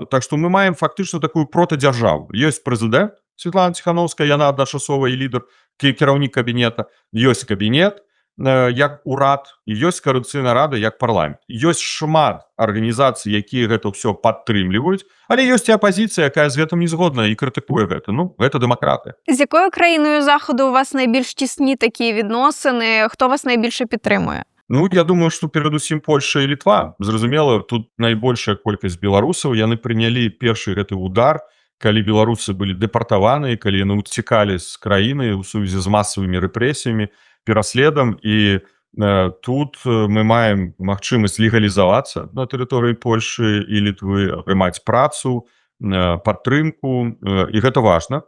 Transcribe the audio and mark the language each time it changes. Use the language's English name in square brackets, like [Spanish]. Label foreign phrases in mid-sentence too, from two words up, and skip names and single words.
[Belarusian] Так што мы маем фактычна такую протадзяржаву. Ёсць прэзідэнт Святлана Ціханаўская, яна адначасова і лідар, кіраўнік кабінета, ёсць кабінет як урад, і ёсць каардынацыйная рада як парламент. Ёсць шмат арганізацый, якія гэта ўсё падтрымліваюць, але ёсць і апазіцыя, якая з гэтым не згодна і крытыкуе гэта. Ну, гэта дэмакратыя. [Ukrainian] З якою країною Заходу у вас найбільш тісні такі відносини? Хто вас найбільше підтримує? [Belarusian] Ну, я думаю, што перадусім Польша і Літва. Зразумела, тут найбольшая колькасць беларусаў. Яны прынялі першы гэты удар, калі беларусы былі дэпартаваны, калі яны уцікалі з краіны ў сувязі з масавымі рэпрэсіямі, пераследам, і тут мы маем магчымасць легалізавацца на тэрыторыі Польшы і Літвы, атрымаць працу, падтрымку, і гэта важна.